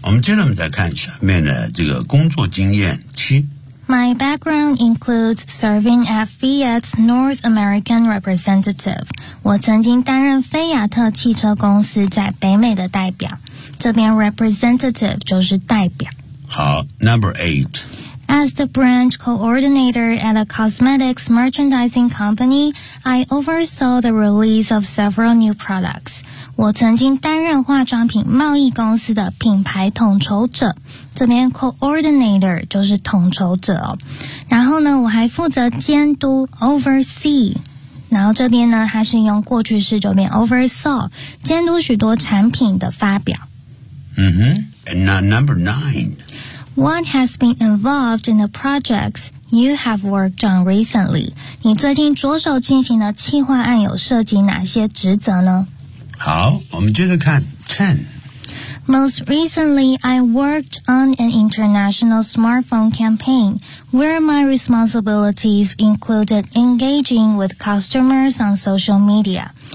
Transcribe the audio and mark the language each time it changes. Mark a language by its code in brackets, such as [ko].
[zh] 我们接着我们再看下面的这个工作经验七。 [en] My background includes serving as Fiat's North American representative. [zh] 我曾经担任菲亚特汽车公司在北美的代表。这边 representative 就是代表。 [en] 好 ,number eight. As the brand coordinator at a cosmetics merchandising company, I oversaw the release of several new products. [zh] 我曾经担任化妆品贸易公司的品牌统筹者，这边 coordinator 就是统筹者哦。然后呢，我还负责监督 oversee， 然后这边呢，它是用过去式就变 oversaw， 监督许多产品的发表。 [en] 嗯哼 ，and now number nine. What has been involved in the projects you have worked on recently? [zh] 你最近着手进行的企划案有涉及哪些职责呢？好，我们接着看 10. [en] Most recently, I worked on an international smartphone campaign where my responsibilities included engaging with customers on social media.